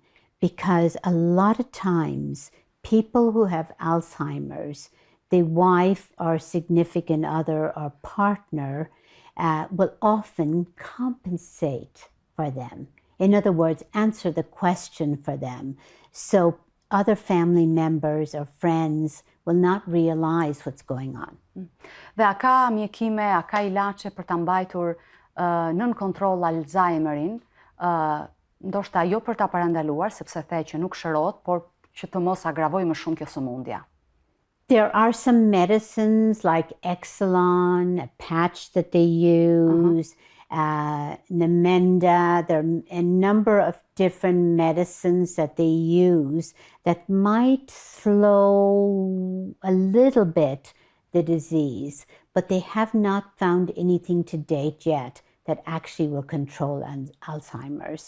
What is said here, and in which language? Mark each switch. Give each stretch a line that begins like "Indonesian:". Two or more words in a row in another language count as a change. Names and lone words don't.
English: Because a lot of times, people who have Alzheimer's, the wife or significant other or partner will often compensate for them. In other words, answer the question for them. So other family members or friends will not realize what's going on.
Albanian: Dhe a ka mjekime, a ka ilaçe për ta mbajtur nën kontroll Alzheimerin, ndoshta jo për ta parandaluar, sepse the që nuk shërohet, por që të mos agravojë më shumë kjo sëmundja?
English: There are some medicines like Exelon, a patch that they use, Namenda. There are a number of different medicines that they use that might slow a little bit the disease, but they have not found anything to date yet that actually will control Alzheimer's.